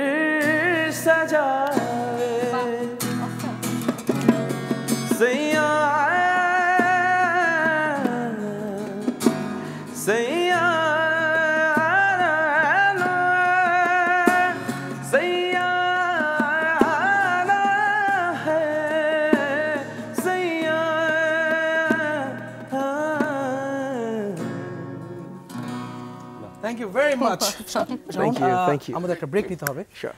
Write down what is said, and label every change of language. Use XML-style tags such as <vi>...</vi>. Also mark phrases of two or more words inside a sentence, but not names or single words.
<bho>सजावे, सैया सैया ना, सैया ना है, सैया।</bho> <en>thank you very much. Thank you, thank you.</en> <bn>আমাদের একটা ব্রেক নিতে হবে।</bn> <en>Sure.</en>